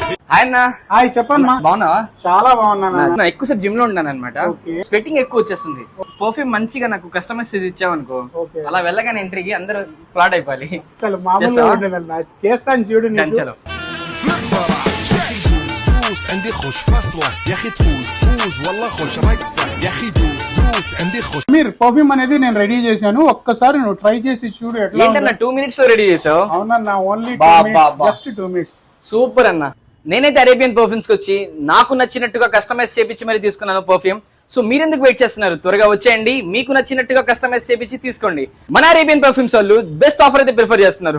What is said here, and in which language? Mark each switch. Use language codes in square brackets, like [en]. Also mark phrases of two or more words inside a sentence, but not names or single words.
[te] ఆయన హాయ్ చెప్పండి మా. బాగున్నావా? చాలా బాగున్నాను. ఎక్కువసేపు జిమ్ లో ఉన్నాను అనమాట. Okay. స్వెట్టింగ్ ఎక్కువ వచ్చేస్తుంది. పర్ఫ్యూమ్ మంచిగా నాకు కస్టమైజ్ ఇచ్చావనుకో, Okay. అలా వెళ్ళగానే ఎంట్రీకి అందరూ ఫ్లాట్ అయిపోవాలి. అసలు మామూలుగా ఉండదన్న. చేస్తాను చూడు నీకు. డంచలో [ar] عندي خوش فصلة يا اخي تفوز والله خوش رقصة يا اخي دوس عندي خوش. [te] మీరు పర్ఫ్యూమ్ అనేది నేను రెడీ చేశాను, ఒక్కసారి నువ్వు ట్రై చేసి చూడు ఎట్లా ఏంటన్నా 2 minutes లో రెడీ చేసావు? అవునన్నా, ఓన్లీ బా, 2 minutes, బా. [en] just 2 minutes. [te] సూపర్ అన్న. నేనైతే అరేబియన్ పర్ఫ్యూమ్స్ కి వచ్చి నాకు నచ్చినట్టుగా కస్టమైజ్ చేపించి మరి తీసుకున్నాను పర్ఫ్యూమ్. సో మీరెందుకు వెయిట్ చేస్తున్నారు? త్వరగా వచ్చేయండి, మీకు నచ్చినట్టుగా కస్టమైజ్ చేపించి తీసుకోండి. మన అరేబియన్ పర్ఫ్యూమ్స్ వాళ్ళు [en] best offer [te] అయితే ప్రిఫర్ చేస్తున్నారు.